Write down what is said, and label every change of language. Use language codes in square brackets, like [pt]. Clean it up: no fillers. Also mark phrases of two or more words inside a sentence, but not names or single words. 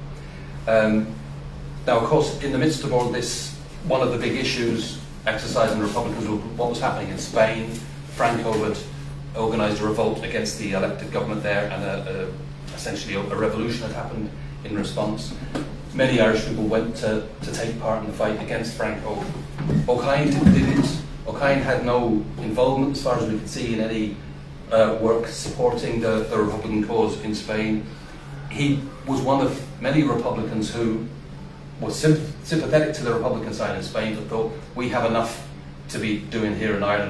[en] Now, of course, in the midst of all this, one of the big issues exercising Republicans was what was happening in Spain. Franco had organised a revolt against the elected government there, and essentially a revolution had happened in response. Many Irish people went to take part in the fight against Franco. Ó Cadhain didn't. Ó Cadhain had no involvement, as far as we could see, in any work supporting the Republican cause in Spain. He was one of many Republicans who was sympathetic to the Republican side in Spain, but thought, we have enough to be doing here in Ireland.